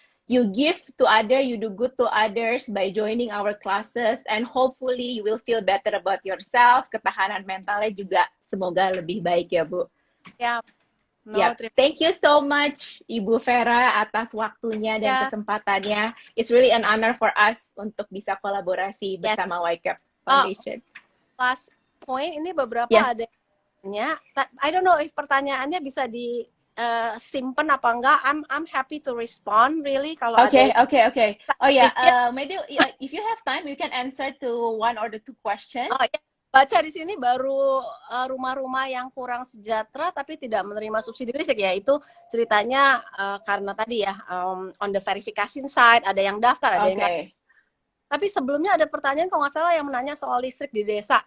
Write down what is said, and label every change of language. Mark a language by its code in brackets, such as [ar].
[en] You give to others, you do good to others by joining our classes, and hopefully you will feel better about yourself. [id] Ketahanan mentalnya juga semoga lebih baik ya, Bu. [en] Thank you so much, Ibu Vera, [id] atas waktunya dan kesempatannya. [en] It's really an honor for us [id] untuk bisa kolaborasi bersama [en] YCAP Foundation. Last point, [id] ini beberapa adanya. [en] I don't know if [id] pertanyaannya bisa di simpen apa enggak. [en] I'm happy to respond really kalau okay. Oh maybe if you have time you can answer to one or the two questions. [id] Baca di sini baru rumah-rumah yang kurang sejahtera tapi tidak menerima subsidi listrik, ya itu ceritanya karena tadi ya [en] on the verification side [id] ada yang daftar, ada yang enggak. Tapi sebelumnya ada pertanyaan kalau nggak salah yang menanya soal listrik di desa.